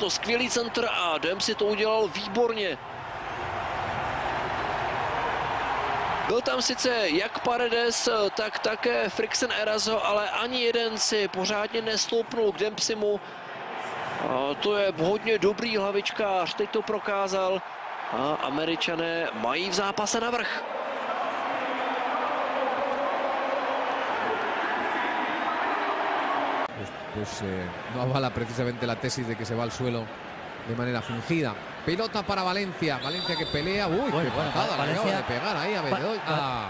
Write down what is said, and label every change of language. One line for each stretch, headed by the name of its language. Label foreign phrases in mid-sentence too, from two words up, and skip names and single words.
Czech: Skvělý centr a Dempsey to udělal výborně. Byl tam sice jak Paredes, tak také Frickson Erazo, ale ani jeden si pořádně nestoupnul k Dempseymu. A to je hodně dobrý hlavičkář, teď to prokázal. A Američané mají v zápase navrch.
Spanish: Pues no avala precisamente la tesis de que se va al suelo de manera fingida. Pelota para Valencia. Valencia que pelea. Uy, qué patada le acaba de pegar ahí a Bedoya.